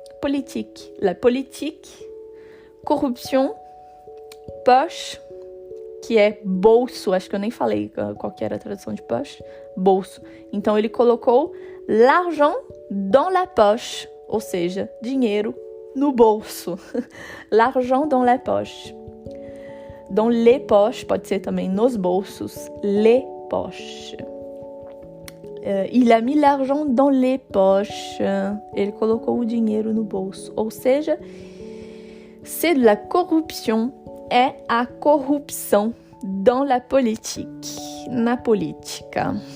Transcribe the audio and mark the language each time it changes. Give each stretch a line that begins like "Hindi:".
French: Politique, la politique.
Portuguese: Corruption, poche, que é bolso. Acho que eu nem falei qual que era a tradução de poche. Bolso. Então, ele colocou
French: l'argent dans la poche,
Portuguese: ou seja, dinheiro no bolso.
French: L'argent dans la poche. Dans les poches,
Portuguese: pode ser também nos bolsos.
French: Les poches. Il a mis l'argent dans les poches.
Portuguese: Ele colocou o dinheiro no bolso. Ou seja,
French: c'est de la corruption.
Portuguese: É a corrupção
French: dans la politique.
Portuguese: Na política.